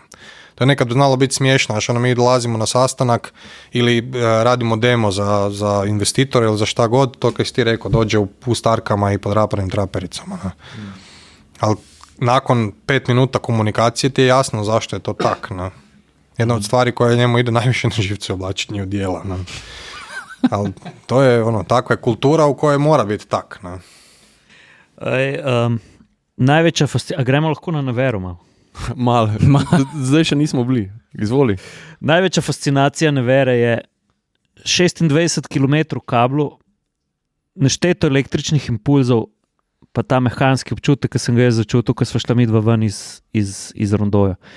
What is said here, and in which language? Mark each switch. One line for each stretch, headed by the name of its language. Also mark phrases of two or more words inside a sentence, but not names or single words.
Croatian: To je nekad znalo biti smiješno, mi dolazimo na sastanak ili radimo demo za investitore ili za šta god, to kaj si ti rekao, dođe u pustarkama i pod rapanim trapericama. No? Ali nakon 5 minuta komunikacije ti je jasno zašto je to tak. No? Jedna od stvari koja njemu ide najviše na živce oblačenje u dijela. No? Ali to je takva je kultura u kojoj mora biti tak. No?
Slovenian: Največja fascinacija, a gremo lahko na Nevero malo? Malo, zdaj še nismo bili, izvoli. Največja fascinacija Nevere je 26 km kablu, nešteto električnih impulzov, pa ta mehanski občutek, ki sem ga jaz začutil, ko sva šla midva ven iz rondoja.